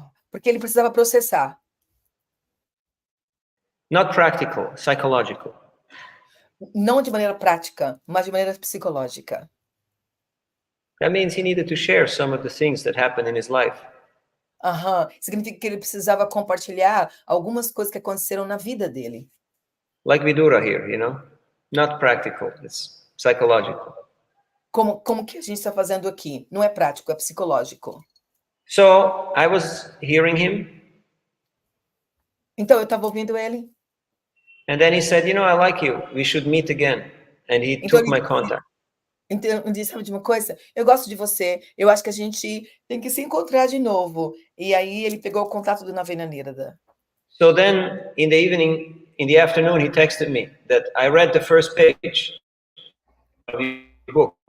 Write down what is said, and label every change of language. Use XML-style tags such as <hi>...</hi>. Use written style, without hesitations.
<pt>Porque ele precisava processar.</pt> <en>Not practical, psychological.</en> <pt>Não de maneira prática, mas de maneira psicológica.</pt> <en>That means he needed to share some of the things that happened in his life.</en> <pt>Significa que ele precisava compartilhar algumas coisas que aconteceram na vida dele.</pt> <en>Like Vidura here, Not practical, it's psychological.</en> <pt>Como que a gente está fazendo aqui? Não é prático, é psicológico.</pt> <en>So I was hearing him.</en> <pt>Então eu estava ouvindo ele.</pt> <en>And then he said, I like you. We should meet again. And he</en> <pt>Então,</pt> <en>took my contact.</en> <pt>Então, ele disse, sabe de uma coisa? Eu gosto de você. Eu acho que a gente tem que se encontrar de novo. E aí ele pegou o contato do Navina Nirada.</pt> <en>So then, in the afternoon, he texted me that I read the first page of your book.</en>